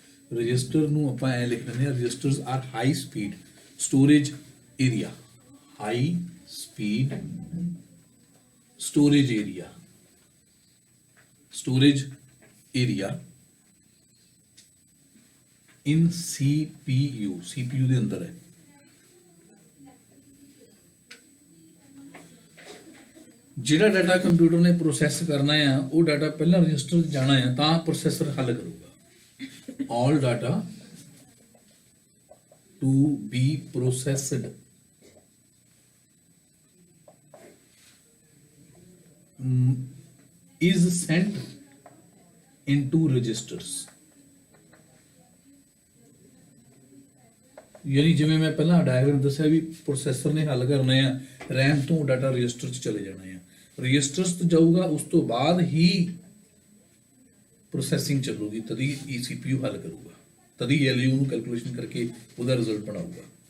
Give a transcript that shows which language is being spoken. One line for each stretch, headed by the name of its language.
Punjabi: Register ਨੂੰ ਆਪਾਂ ਐ ਲਿਖ ਦਿੰਦੇ ਹਾਂ,
English: registers are high speed storage area, high speed storage area, storage area in CPU, CPU
Punjabi: ਦੇ ਅੰਦਰ ਹੈ। ਜਿਹੜਾ ਡਾਟਾ ਕੰਪਿਊਟਰ ਨੇ ਪ੍ਰੋਸੈਸ ਕਰਨਾ ਆ, ਉਹ ਡਾਟਾ ਪਹਿਲਾਂ ਰਜਿਸਟਰ 'ਚ ਜਾਣਾ ਆ, ਤਾਂ ਪ੍ਰੋਸੈਸਰ ਹੱਲ ਕਰੂਗਾ।
English: All data to be processed is sent into registers।
Punjabi: ਯਾਨੀ ਜਿਵੇਂ ਮੈਂ ਪਹਿਲਾਂ ਡਾਇਗਰਾਮ ਦੱਸਿਆ ਵੀ ਪ੍ਰੋਸੈਸਰ ਨੇ ਹੱਲ ਕਰਨਾ ਆ, ਰੈਮ ਤੋਂ ਡਾਟਾ ਰਜਿਸਟਰ 'ਚ ਚਲੇ ਜਾਣਾ ਆ, ਰਜਿਸਟਰਸ ਤੋਂ ਜਾਊਗਾ, ਉਸ ਤੋਂ ਬਾਅਦ ਹੀ ਪ੍ਰੋਸੈਸਿੰਗ ਚੱਲੂਗੀ, ਤਦੀ CPU ਹੱਲ ਕਰੂਗਾ, ਤਦੀ ALU ਨੂੰ ਕੈਲਕੂਲੇਸ਼ਨ ਕਰਕੇ ਉਹਦਾ ਰਿਜ਼ਲਟ ਬਣਾਊਗਾ।